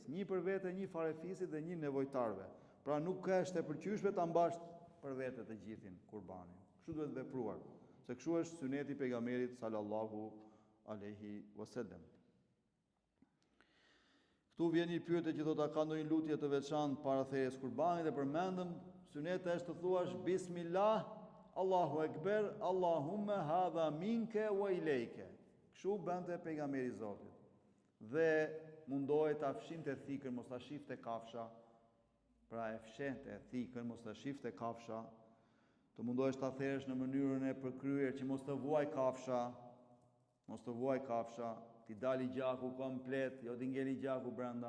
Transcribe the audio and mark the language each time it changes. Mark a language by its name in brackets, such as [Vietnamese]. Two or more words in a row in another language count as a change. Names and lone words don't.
[Albanian] Një për vete, një farefisit dhe një nevojtarëve. Pra nuk është e pëlqyeshme ta mbash për vete të gjithin kurbanin. Kështu duhet vepruar, se kështu është suneti i pejgamberit [Arabic] صلى الله عليه وسلم. [Albanian] Këtu vjen një pyetje që thotë a ka ndonjë lutje të veçantë para thirrjes kurbanit dhe përmendëm suneti është të thuash [Arabic] بسم الله، الله أكبر، اللهم هذا منك وإليك. [Albanian] Kështu bënte pejgamberi i Zotit. Dhe mundohej ta fshinte thikën, mos ta shifte kafsha. Pra e fshente thikën, mos ta shifte kafsha. Të mundohesh ta therrësh në mënyrën e përkryer që mos të vuaj kafsha. Mos të vuaj kafsha, ti dali gjaku komplet, jo t'i ngeli gjaku brenda.